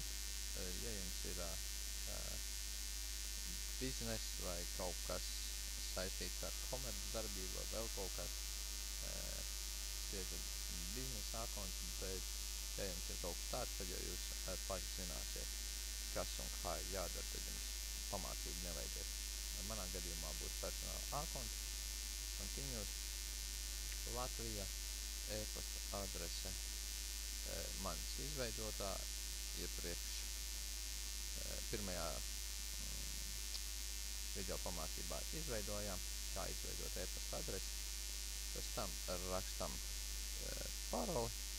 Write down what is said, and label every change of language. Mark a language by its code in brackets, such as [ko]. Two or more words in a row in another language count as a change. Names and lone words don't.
[lv] Ja jums ir biznes vai kaut kas saistīts ar komercdarbību vai vēl kaut kas, spiežat biznesa account, bet ja jums ir kaut kas tāds, tad jau jūs paši zināsiet, kas un kā ir jādara, tad jums pamācību nevajadzēs. Manā gadījumā būs [en] personal account, continued, [lv] Latvija, e-pasta adrese manis izveidotā iepriekš pirmajā video pamācībā izveidojām, kā izveidot e-pasta adresi. Pēc tam rakstam paroli.